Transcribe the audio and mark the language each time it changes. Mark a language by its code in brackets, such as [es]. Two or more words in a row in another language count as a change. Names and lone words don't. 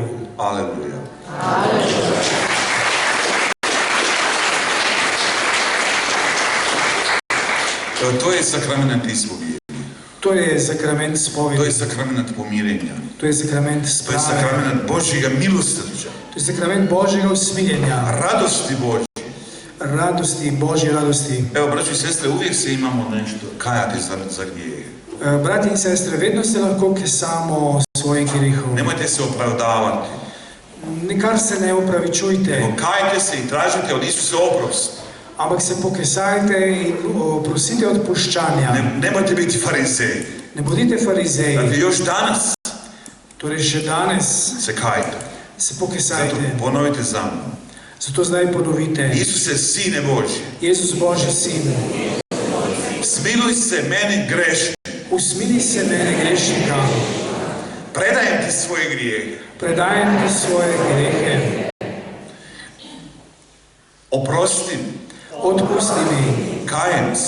[hr] Aleluja. Evo, to je sakrament ispovijedi. [sl] To je sakrament [hr] To [sl] spovedi. [hr] je sakrament pomirenja. [sl] To je sakrament [hr] To je [sl] sprave. [hr] sakrament Božjega milosrđa, [sl] To je sakrament Božjega usmiljenja, [hr] radosti Božje. [sl] radosti, Božje radosti. [hr] Evo, braći i sestre, uvijek se imamo nešto kajati za grijehe. [sl] Brati in sestre, vedno se lahko kesamo svojih grehov. [hr] Nemojte se opravdavati. [sl] Nikar se ne opravičujte, [hr] Nego kajte se i tražite od Isusa oprost. [sl] ampak se pokesajte in prosite odpuščanja. [hr] Nemojte biti farizeji. [sl] Ne bodite farizeji, [hr] Dakle, još danas [sl] torej še danes [hr] se kajte. [sl] se [hr] Zato [sl] pokesajte. [hr] ponovite za mnom. [sl] Zato zdaj ponovite. [hr] Isuse, Sine Božji, [sl] Jezus Božji sin, [hr] smiluj se meni grešni. [sl] usmili se mene grešnika, [hr] Predajem ti svoje grijehe. [sl] predajem ti svoje grehe, [hr] Oprosti mi. [sl] odpusti mi, [hr] Kajem se.